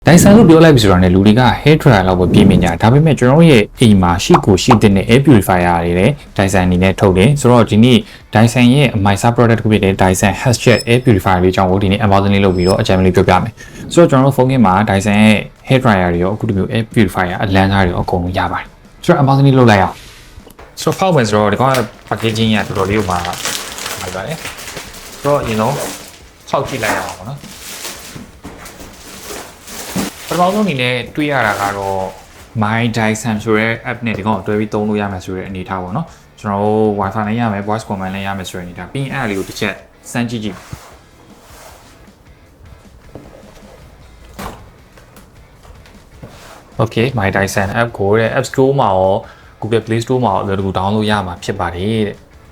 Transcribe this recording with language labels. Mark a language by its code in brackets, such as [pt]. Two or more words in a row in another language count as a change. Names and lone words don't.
[my] Dyson လို့ပြောလိုက်ပြီဆိုတော့ねလူတွေက [en] hair dryer [my] လောက်ပဲပြေးမြင်ကြဒါပေမဲ့ကျွန်တော်ရဲ့အိမ်မှာရှိကိုရှိတဲ့ [en] air purifier [my] တွေလည်း Dyson အနေနဲ့ထုတ်တယ်ဆိုတော့ဒီနေ့ Dyson ရဲ့ [en] mysa product [my] တစ်ခုဖြစ်တဲ့ Dyson HealthJet [en] air purifier [my] လေးအကြောင်းကိုဒီနေ့ unboxing လေးလုပ်ပြီးတော့အကြံလေးပြောပြမယ်ဆိုတော့ကျွန်တော်တို့ဖုန်းထဲမှာ Dyson ရဲ့ [en] hair dryer [my] တွေရောအခုဒီမျိုး [en] air purifier [my] အလန်းသားတွေရောအကုန်လုံးရပါတယ်ဆိုတော့ unboxing လေးလုပ်လိုက်အောင်ဆိုတော့ဖောက်မယ်ဆိုတော့ဒီကောင် packaging ကတော်တော်လေးကိုမှာပါတယ်ဆိုတော့ [en] you know [my] ဖောက်ကြည့်လိုက်အောင်ပေါ့နော် ပထမဆုံးအနေနဲ့တွေ့ရတာကတော့ My Dyson ဆိုတဲ့ app နဲ့ဒီကောင်ကိုတွဲပြီးသုံးလို့ရမယ်ဆိုတဲ့အနေအထားပေါ့နော်ကျွန်တော်တို့ Wi-Fi နဲ့ရမယ် [en] voice command [my] နဲ့ရမယ်ဆိုတဲ့အနေအထားပြီးရင်အဲ့ဒါလေးကိုတစ်ချက်စမ်းကြည့်ကြည့် Okay My Dyson app ကိုတဲ့ App Store မှာရော Google Play Store မှာရောအလွယ်တကူ download ရမှာဖြစ်ပါတယ်တဲ့